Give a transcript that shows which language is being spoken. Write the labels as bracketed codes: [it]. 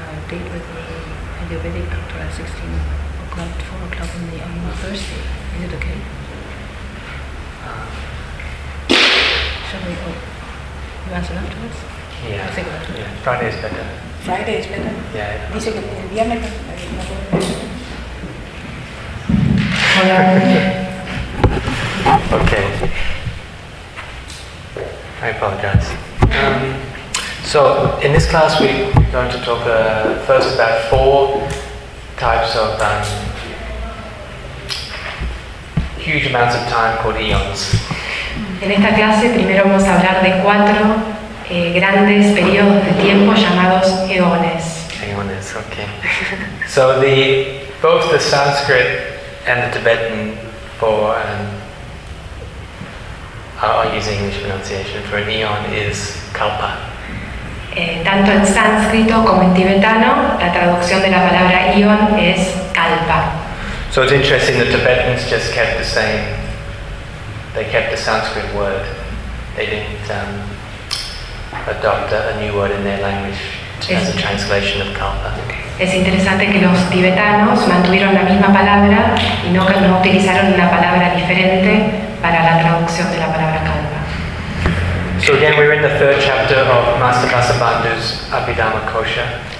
[en] Date with the Ayurvedic doctor at 16 o'clock, 4 o'clock in the on Thursday. Is it okay? Shall we? Oh, you answer afterwards. Yeah. Think about it. Yeah. Friday is better. Friday is better. Yeah. [es] Dice que el viernes es mejor. Hola. [en] Okay. apologize. So in this class, we're going to talk first about four types of huge amounts of time called eons. [es] En esta clase primero vamos a hablar de cuatro grandes periodos de tiempo llamados eones. Eones, okay. [en] So both the Sanskrit and the Tibetan for I'll use English pronunciation for an eon is kalpa. [es] Tanto en sánscrito como en tibetano, la traducción de la palabra ion es kalpa. [en] So it's interesting that Tibetans just kept the same. They kept the Sanskrit word. They didn't adopt a new word in their language as a translation of kalpa. [es] Es interesante que los tibetanos mantuvieron la misma palabra y no utilizaron una palabra diferente para la traducción de la palabra kalpa. [en] So again, we're in the third chapter of Master Kasabandhu's Abhidhamma Kosha.